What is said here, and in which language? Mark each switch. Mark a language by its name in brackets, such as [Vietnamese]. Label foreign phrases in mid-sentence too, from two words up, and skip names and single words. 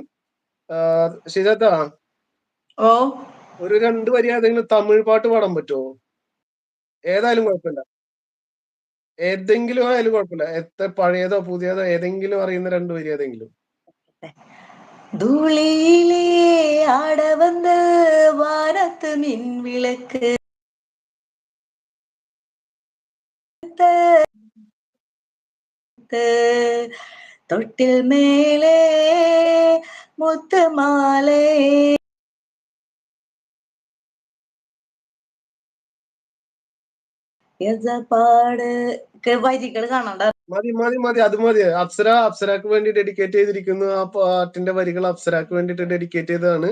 [Malayalam] ശരിയാ, ഒരു 2 വരി ഏതെങ്കിലും തമിഴ് പാട്ട് പാടാൻ പറ്റുമോ? ഏതായാലും കുഴപ്പമില്ല. ഏതെങ്കിലും ആയാലും കുഴപ്പമില്ല. എത്ര പഴയതോ പുതിയതോ ഏതെങ്കിലും അറിയുന്ന 2 വരി ഏതെങ്കിലും. [Tamil] ധൂളിയിலே ஆட வந்த வானத்து மின் விளக்கு தொட்டில் மேலே முத்து மாலை [Malayalam] പാട് വരികൾ കാണണ്ട. മതി. അത് മതി. അപ്സരക്ക് വേണ്ടി ഡെഡിക്കേറ്റ് ചെയ്തിരിക്കുന്നു. ആ പാട്ടിന്റെ വരികൾ അപ്സരക്ക് വേണ്ടിട്ട് ഡെഡിക്കേറ്റ് ചെയ്തതാണ്.